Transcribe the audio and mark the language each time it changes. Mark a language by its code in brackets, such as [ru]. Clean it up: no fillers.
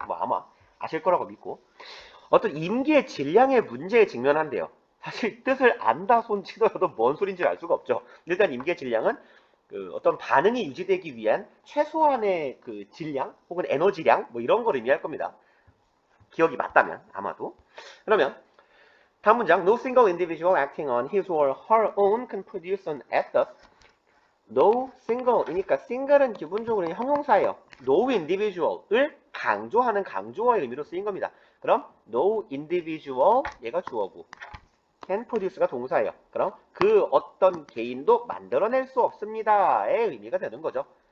[ko] 뭐 아마 아실 거라고 믿고. 어떤 임계 질량의 문제에 직면한대요. 사실 뜻을 안다 손 치더라도 뭔 소린지 알 수가 없죠. 일단 임계 질량은 그 어떤 반응이 유지되기 위한 최소한의 그 질량 혹은 에너지량 뭐 이런 걸 의미할 겁니다. 기억이 맞다면 아마도. 그러면 다음 문장 [en] No single individual acting on his or her own can produce an ethos. [ko] No single이니까 single은 기본적으로 형용사예요. No individual을 강조하는 강조어의 의미로 쓰인 겁니다. 그럼 no individual 얘가 주어고 can produce가 동사예요. 그럼 그 어떤 개인도 만들어낼 수 없습니다의 의미가 되는 거죠.